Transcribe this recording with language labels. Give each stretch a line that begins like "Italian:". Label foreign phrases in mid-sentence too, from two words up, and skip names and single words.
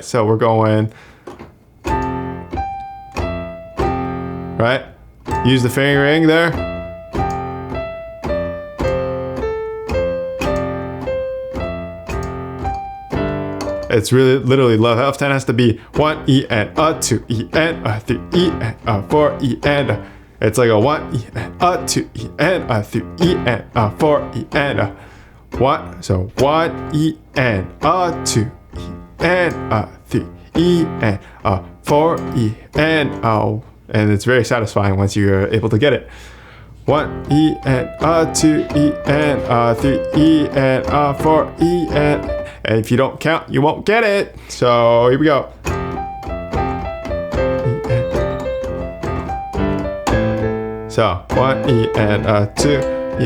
English: So we're going right. Use the fingering there. It's really literally left hand has to be 1 E and 2 E and 3 E and 4 E and it's like a 1 E and 2 E and 3 E and 4 E and 1. So 1 E and 2 E and 3 E and 4 E and it's very satisfying once you're able to get it. 1 E and 2 E and 3 E and 4 E and if you don't count, you won't get it. So here we go. So 1 E and 2 E.